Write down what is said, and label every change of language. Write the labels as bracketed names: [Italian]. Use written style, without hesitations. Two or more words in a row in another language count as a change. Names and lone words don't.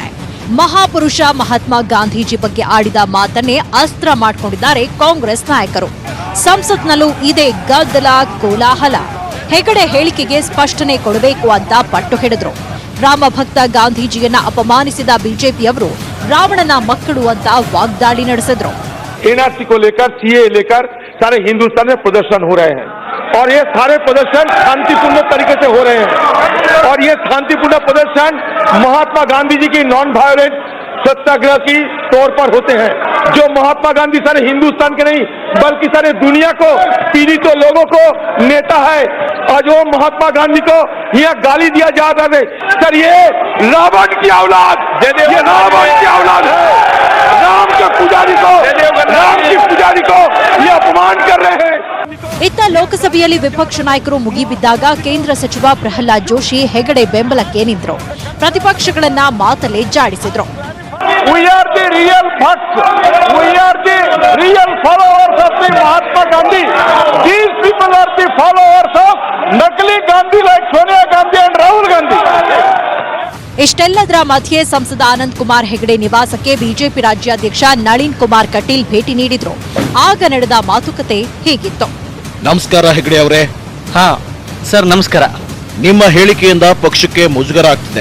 [Kannada] ಮಹಾಪುರುಷ ಮಹಾತ್ಮ ಗಾಂಧೀಜಿ ಬಗ್ಗೆ ಆಡಿದ ಮಾತನ್ನೇ ಅಸ್ತ್ರ ಮಾಡಿಕೊಂಡಿದ್ದಾರೆ ಕಾಂಗ್ರೆಸ್ ನಾಯಕರು. ಸಂಸತ್ನಲ್ಲೂ ಇದೇ ಗದ್ದಲ, ಕೋಲಾಹಲ. ಹೆಗಡೆ ಹೇಳಿಕೆಗೆ ಸ್ಪಷ್ಟನೆ ಕೊಡಬೇಕು ಅಂತ ಪಟ್ಟು ಹಿಡಿದ್ರು. ರಾಮಭಕ್ತ ಗಾಂಧೀಜಿಯನ್ನ ಅಪಮಾನಿಸಿದ ಬಿಜೆಪಿಯವರು ರಾವಣನ ಮಕ್ಕಳು ಅಂತ ವಾಗ್ದಾಳಿ ನಡೆಸಿದ್ರು. [Hindi] एनआरसी को लेकर, सीए लेकर सारे हिंदुस्तान में प्रदर्शन हो रहे हैं और ये सारे प्रदर्शन शांतिपूर्ण तरीके से हो रहे हैं और ये शांतिपूर्ण प्रदर्शन महात्मा गांधी जी की [English] non violent [Hindi] सत्याग्रह की तौर पर होते हैं, जो महात्मा गांधी सारे हिंदुस्तान के नहीं बल्कि सारे दुनिया को पीड़ित लोगों को नेता है। और जो महात्मा गांधी को यहाँ गाली दिया जा रहा है, सर ये रावण की औलाद, ये रावण की औलाद है। राम के पुजारी को, राम की पुजारी को ये अपमान कर रहे हैं। [Kannada] ಇತ್ತ ಲೋಕಸಭೆಯಲ್ಲಿ ವಿಪಕ್ಷ ನಾಯಕರು ಮುಗಿಬಿದ್ದಾಗ ಕೇಂದ್ರ ಸಚಿವ ಪ್ರಹ್ಲಾದ್ ಜೋಶಿ ಹೆಗಡೆ ಬೆಂಬಲಕ್ಕೆ ನಿಂತರು. ಪ್ರತಿಪಕ್ಷಗಳನ್ನ ಮಾತಲ್ಲೇ ಜಾಡಿಸಿದ್ರು. [English] We are the real facts. We are the real followers of the Mahatma Gandhi. These people are the followers of Nakli Gandhi like Sonia Gandhi and Rahul Gandhi. [Kannada] ಇಷ್ಟೆಲ್ಲದರ ಮಧ್ಯೆ ಸಂಸದ ಅನಂತ್ ಕುಮಾರ್ ಹೆಗಡೆ ನಿವಾಸಕ್ಕೆ ಬಿಜೆಪಿ ರಾಜ್ಯಾಧ್ಯಕ್ಷ ನಳಿನ್ ಕುಮಾರ್ ಕಟೀಲ್ ಭೇಟಿ ನೀಡಿದ್ರು. ಆಗ ನಡೆದ ಮಾತುಕತೆ ಹೀಗಿತ್ತು. ನಮಸ್ಕಾರ ಹೆಗಡೆ ಅವರೇ. ಹಾ ಸರ್, ನಮಸ್ಕಾರ. ನಿಮ್ಮ ಹೇಳಿಕೆಯಿಂದ ಪಕ್ಷಕ್ಕೆ ಮುಜುಗರ ಆಗ್ತಿದೆ.